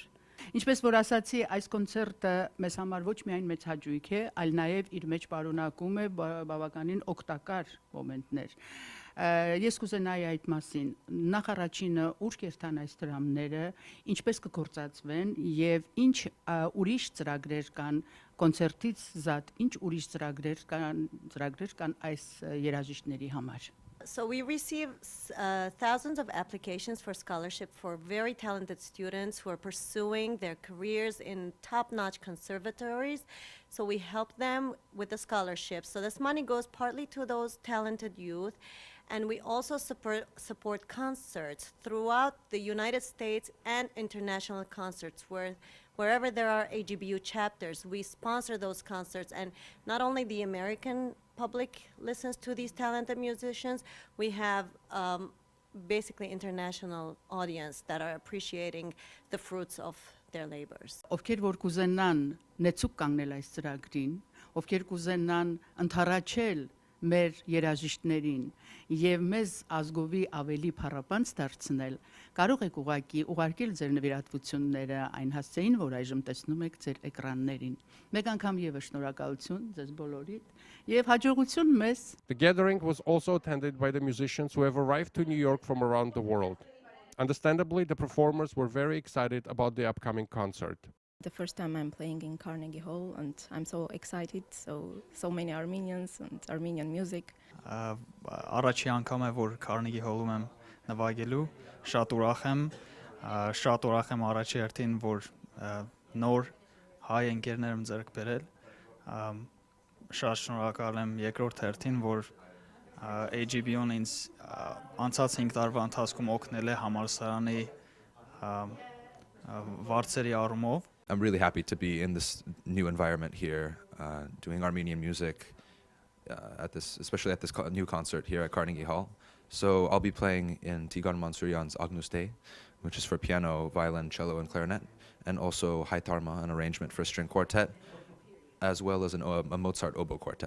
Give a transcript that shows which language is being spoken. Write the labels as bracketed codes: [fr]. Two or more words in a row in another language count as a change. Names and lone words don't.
[hy] Ինչպես որ ասացի, այս կոնցերտը մեզ համար ոչ միայն մեծ հաճույք է, այլ նաև իր մեջ պարունակում է բավականին օգտակար մոմենտներ։ Ես կուզենայի այդ մասին, նախ առաջինը ուր կերտան այս դրամները, ինչպես կգործածվեն եւ ինչ ուրիշ ծրագրեր կան կոնցերտից զատ, ինչ ուրիշ ծրագրեր կան այս երաժիշտների համար։ [en] So we receive thousands of applications for scholarship for very talented students who are pursuing their careers in top-notch conservatories. So we help them with the scholarships. So this money goes partly to those talented youth, and we also support concerts throughout the United States and international concerts wherever there are AGBU chapters. We sponsor those concerts, and not only the American public listens to these talented musicians, we have basically international audience that are appreciating the fruits of their labors. [hy] Ովքեր որ կուզենան նեցուկ կանգնել այս ծրագրին, ովքեր կուզենան ընդառաջել մեր երաժիշտներին եւ մեզ ազգովի ավելի փառապանց դարձնել, կարող եք ուղարկել ձեր նվիրատվությունները այն հասցեին, որ այժմ տեսնում եք ձեր էկրաններին։ Մեկ անգամ եւս շնորհակալություն ձեզ բոլորիդ եւ հաջողություն մեզ։ [en] The gathering was also attended by the musicians who have arrived to New York from around the world. Understandably, the performers were very excited about the upcoming concert. The first time I'm playing in Carnegie Hall, and I'm so excited, so many Armenians and Armenian music. [hy] Առաջի անգամ է որ Carnegie Hall-ում եմ նվագելու, շատ ուրախ եմ առաջի հերթին որ նոր հայ ընկերներ եմ ձեռք բերել, շատ շնորհակալ եմ երկրորդ հերթին որ AGBU-ն ինձ անցած 5 տարվա ընթացքում օգնել է համալսարանի վարձերի առումով. [en] I'm really happy to be in this new environment here, doing Armenian music, especially at this new concert here at Carnegie Hall. So I'll be playing in Tigran Mansuryan's Agnus Dei, which is for piano, violin, cello, and clarinet. and also Ghaytarma, an arrangement for a string quartet, as well as a Mozart oboe quartet.